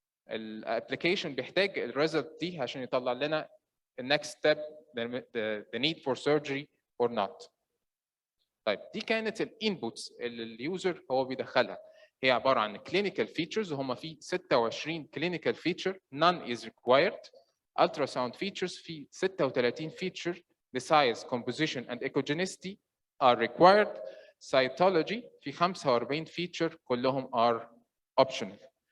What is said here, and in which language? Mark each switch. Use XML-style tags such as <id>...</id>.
<ar>الابلكيشن بيحتاج الريزلت دي عشان يطلع لنا</ar> <en>the next step the need for surgery or not.</en> <ar>طيب دي كانت الانبوتس اللي اليوزر هو بيدخلها. هي عباره عن</ar> <en>clinical features</en> <ar>وهم في</ar> <en>26 clinical feature none is required. ultrasound features في 36 feature the size, composition and echogenicity are required. cytology في 45 feature</en> <ar>كلهم</ar> <en>are optional.</en>